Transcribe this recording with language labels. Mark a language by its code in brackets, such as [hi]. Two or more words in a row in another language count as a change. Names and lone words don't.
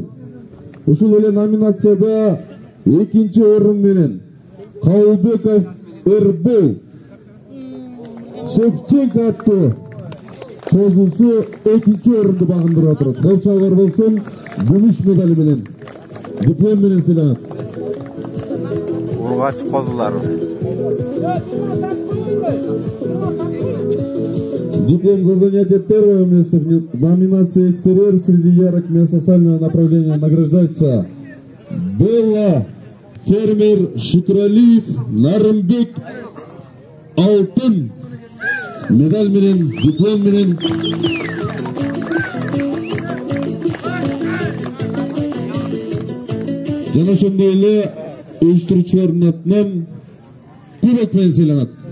[ky] Ушул эле номинацияда 2-нчи орун менен Кабылбеков Эрбол Шевченко аттуу Тозусу 2-нчи орунду багындырып отурат. Колчалар болсун күмүш медали менен, диплом менен сыйланат. Ургач козулар. [ru] Диплом за занятие первого места в номинации «Экстерьер» среди ярок месосального направления награждается Белла фермер Шүкүралиев Нарымбек [ky] алтын медаль менен, диплом менен. Жана ошондой эле уюштуруучулардын атынан кубок менен сыйланат.